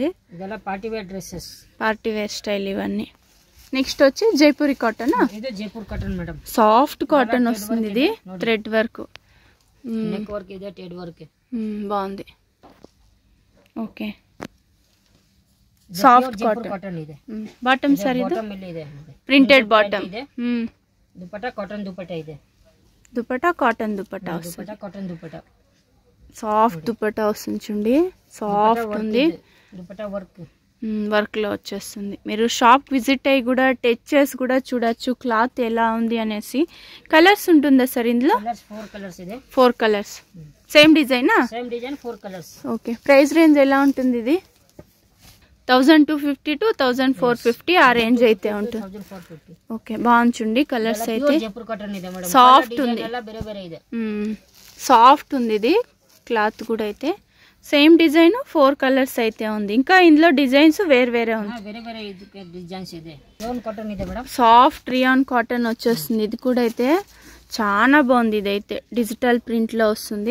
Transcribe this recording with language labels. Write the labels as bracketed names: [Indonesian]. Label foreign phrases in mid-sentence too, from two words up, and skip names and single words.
[Telugu] ఇదలా [English] party wear dresses, party wear style [Telugu] ఇవన్నీ. నెక్స్ట్ వచ్చి జైపూరి కాటన్. ఇది జైపూర్ కాటన్ మేడం, [English] soft cotton [Telugu] వస్తుంది. ఇది [English] thread work, neck work [Kannada] ಇದೆ, [English] thread work [Telugu] బాగుంది. [English] okay soft [Kannada] ಕಾಟನ್ ಕಾಟನ್ ಇದೆ. [English] bottom sir [Kannada] ಇದು ಬಾಟಮ್ ಇಲ್ಲಿ ಇದೆ, [English] printed bottom. [Kannada] ದುಪಟ್ಟ ಕಾಟನ್ ದುಪಟ್ಟ ಇದೆ, [Telugu] దుపట్టా కాటన్ దుపట్టా వస్తుంది. దుపట్ట కాటన్ దుపట్ట సాఫ్ట్ దుపట్టా వస్తుంది చూడండి, సాఫ్ట్ ఉంది. దుపట్ట వర్క్ వర్క్ లో వచ్చేస్తుంది. మీరు [English] shop visit [Telugu] అయ్యి కూడా టచ్ చేసి కూడా చూడొచ్చు క్లాత్ ఎలా ఉంది అనేసి. కలర్స్ ఉంటుందా సార్ ఇందులో? [English] colors 4 colors [Kannada] ಇದೆ. [English] 4 colors same design? same design 4 colors. okay. price range [Telugu] ఎలా ఉంటుంది ఇది? 1250 to 1450 ఆ రేంజ్ అయితే ఉంటుంది. 1450. ఓకే, బాగుంది. కలర్స్ అయితే [Kannada] జైపూర్ కాటన్ ಇದೆ మేడం, [Telugu] సాఫ్ట్ ఉంది, [Kannada] ಎಲ್ಲ ಬೇರೆ ಬೇರೆ ಇದೆ. [Telugu] సాఫ్ట్ ఉంది. ఇది క్లాత్ కూడా అయితే [English] same design 4 colors [Telugu] అయితే ఉంది. ఇంకా ఇందులో డిజైన్స్ వేరే వేరే ఉంది, [Kannada] వేరే వేరే డిజైన్స్ ಇದೆ. [English] rayon cotton [Kannada] ಇದೆ మేడం, [English] soft rayon cotton [Telugu] వచ్చేస్తుంది. ఇది కూడా అయితే చాలా బాగుంది. ఇది అయితే [English] digital print [Telugu] లో వస్తుంది.